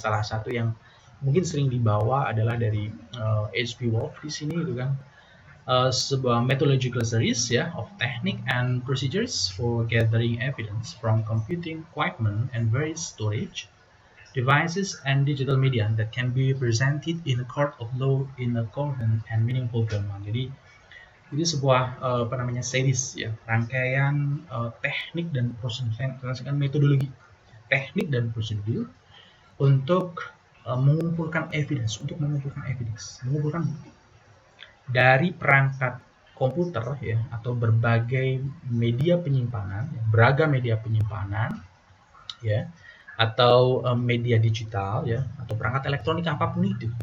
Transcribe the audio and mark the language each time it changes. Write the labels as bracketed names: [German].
[Indonesian] Salah satu yang mungkin sering dibawa adalah dari H.P. Wolff di sini itu kan. Sebuah [English] methodological series ya of technique and procedures for gathering evidence from computing equipment and various storage devices and digital media that can be presented in a court of law in a coherent and meaningful format. [Indonesian] Jadi sebuah series ya, rangkaian teknik dan prosedur, metodologi teknik dan prosedur untuk mengumpulkan evidence mengumpulkan bukti dari perangkat komputer ya, atau berbagai media penyimpanan, beragam media penyimpanan ya, atau media digital ya, atau perangkat elektronik apapun itu.